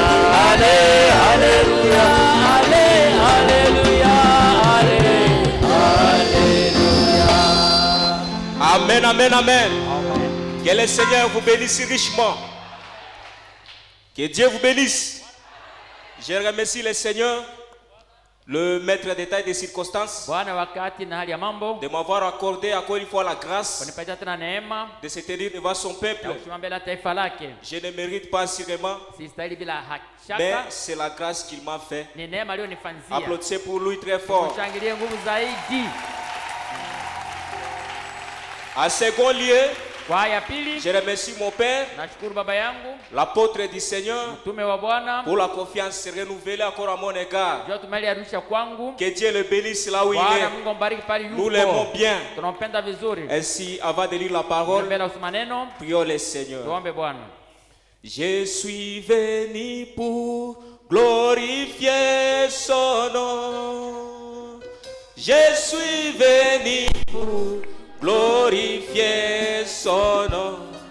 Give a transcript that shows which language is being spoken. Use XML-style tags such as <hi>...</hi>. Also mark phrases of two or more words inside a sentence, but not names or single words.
<fr>Alléluia, Alléluia, Alléluia. Amen, amen, amen. Que le Seigneur vous bénisse richement. Que Dieu vous bénisse. Je remercie le Seigneur, le maître des temps et des circonstances,</fr> <sw>Bwana wakati na hali ya mambo</sw> <fr>de m'avoir accordé encore une fois la grâce</fr> <sw>kunipatia tena neema</sw> <fr>de se tenir devant son peuple.</fr> <sw>ya kusimama mbele ya taifa lake.</sw> <fr>Je ne mérite pas sûrement,</fr> <sw>Sistahili bila</sw> <fr>mais</fr> <sw>shaka,</sw> <fr>c'est la grâce qu'il m'a fait.</fr> <sw>ni neema aliyonifanzia.</sw> <fr>Applaudissez pour lui très fort.</fr> <sw>Mshangilie nguvu zaidi.</sw> <fr>En second lieu,</fr> <sw>Kwa ya pili,</sw> <fr>je remercie mon Père,</fr> <sw>nashukuru baba yangu</sw> <fr>l'apôtre du Seigneur,</fr> <sw>mtume wa Bwana</sw> <fr>pour la confiance renouvelée encore à mon égard.</fr> <sw>jua tumeliarusha kwangu.</sw> <fr>Que Dieu le bénisse là où il</fr> <sw>Bwana</sw> <fr>est.</fr> <sw>Mungu ambariki pale</sw> <fr>Nous l'aimons</fr> <sw>yuko.</sw> <fr>bien.</fr> <sw>Tunampenda vizuri.</sw> <fr>Ainsi, avant de lire la parole,</fr> <sw>Mbele ya maneno,</sw> <fr>prions le Seigneur.</fr> <sw>tuombe Bwana.</sw> <fr>Je suis venu pour glorifier son nom. Je suis venu pour glorifier son nom.</fr>